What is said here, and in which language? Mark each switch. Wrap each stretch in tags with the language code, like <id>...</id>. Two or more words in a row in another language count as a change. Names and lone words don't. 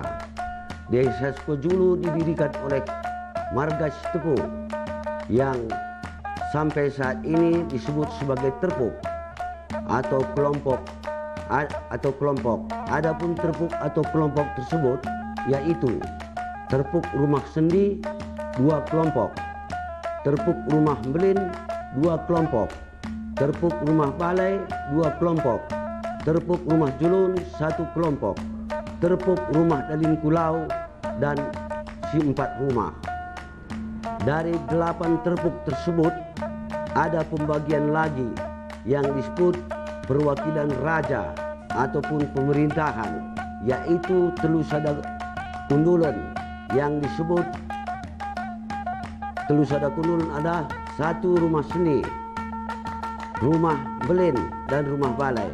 <id>Desa Sukajulu didirikan oleh Marga Sitepu yang sampai saat ini disebut sebagai terpuk atau kelompok. Adapun terpuk atau kelompok tersebut yaitu terpuk rumah sendi 2 kelompok, terpuk rumah belin 2 kelompok, terpuk rumah balai 2 kelompok, terpuk rumah julun 1 kelompok, terpuk rumah dalin kulau dan 4 rumah. Dari 8 terpuk tersebut ada pembagian lagi yang disebut perwakilan raja ataupun pemerintahan, yaitu Telu Sada Kundulen yang disebut Telu Sada Kundulen ada 1 rumah seni, rumah belin, dan rumah balai.</id>